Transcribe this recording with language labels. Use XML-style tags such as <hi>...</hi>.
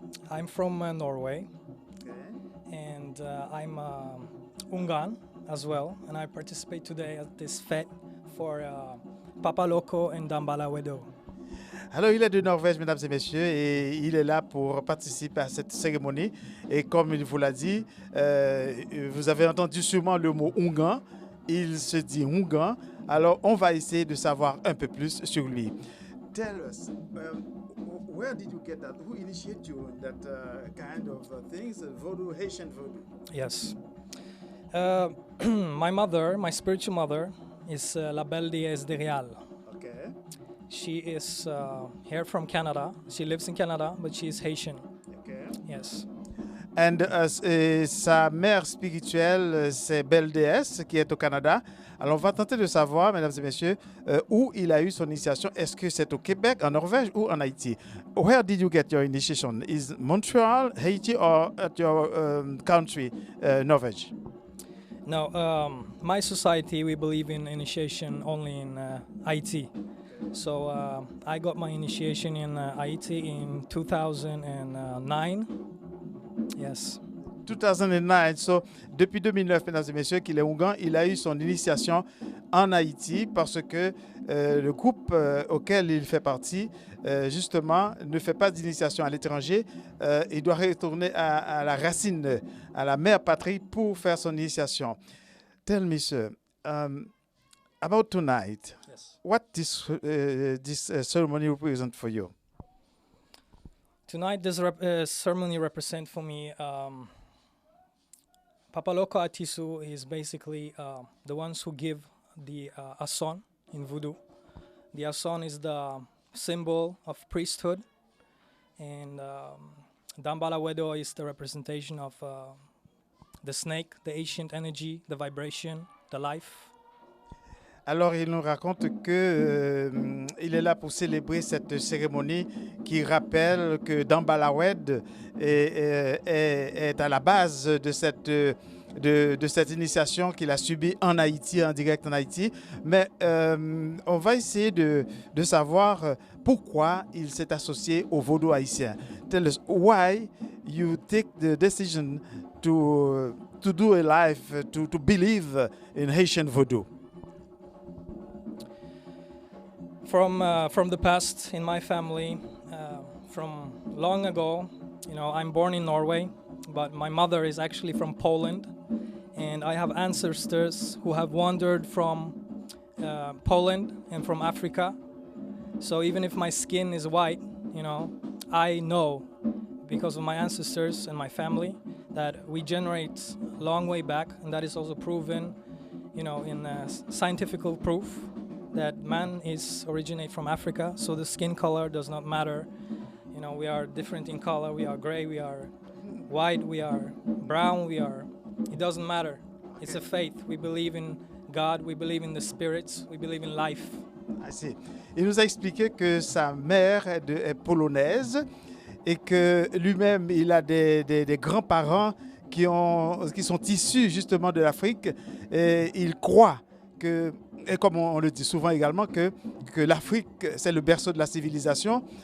<en>I'm from Norway, and I'm Ungan as well, and I participate today at this fête for Papa Loco and Dambala Wedo.</en> <fr>Alors, il est de Norvège, mesdames et messieurs, et il est là pour participer à cette cérémonie. Et comme il vous l'a dit, vous avez entendu sûrement le mot Ungan. Il se dit Ungan. Alors, on va essayer de savoir un peu plus sur lui.</fr> <en>Tell us, where did you get that? Who initiated you in that kind of things, voodoo, Haitian voodoo? Yes. My mother, my spiritual mother, is La Belle Déesse de Rial. Okay. She is here from Canada. She lives in Canada, but she is Haitian. Okay. Yes.</en> <fr>And sa mère spirituelle, c'est Belle Déesse, qui est au Canada. Alors, on va tenter de savoir, mesdames et messieurs, où il a eu son initiation. Est-ce que c'est au Québec, en Norvège ou en Haïti?</fr> <en>Where did you get your initiation? Is Montreal, Haiti, or at your country, Norvège? No, my society, we believe in initiation only in Haiti. So I got my initiation in Haiti in 2009. Yes. 2009.</en> <fr>So, depuis 2009, mesdames et messieurs, qu'il est Ungan, il a eu son initiation en Haïti parce que le groupe auquel il fait partie, justement, ne fait pas d'initiation à l'étranger. Il doit retourner à la racine, à la mère patrie pour faire son initiation.</fr> <en>Tell me, sir, about tonight. Yeah. Yes. what this ceremony represents for you? Tonight, this ceremony represents for me Papaloko Atisu is basically the ones who give the Ason in voodoo. The Ason is the symbol of priesthood, and Dambala Wedo is the representation of the snake, the ancient energy, the vibration, the life.</en> <fr>Alors, il nous raconte que il est là pour célébrer cette cérémonie qui rappelle que Dambalawed est à la base de cette initiation qu'il a subie en Haïti, en direct en Haïti. Mais on va essayer de savoir pourquoi il s'est associé au vaudou haïtien.</fr> <en>Tell us why you take the decision to do a life, to believe in Haitian voodoo. From the past in my family, from long ago, I'm born in Norway, but my mother is actually from Poland, and I have ancestors who have wandered from Poland and from Africa. So even if my skin is white, I know because of my ancestors and my family that we generate a long way back, and that is also proven, in scientific proof that man is originate from Africa, so the skin color does not matter. We are different in color. We are gray, we are white, we are brown, it doesn't matter. It's a faith. We believe in God, we believe in the spirits, we believe in life. I see.</en> <fr>Il nous a expliqué que sa mère est polonaise et que lui-même, il a des grands-parents qui sont issus justement de l'Afrique, et il croit que, et comme on le dit souvent également, que l'Afrique, c'est le berceau de la civilisation.</fr>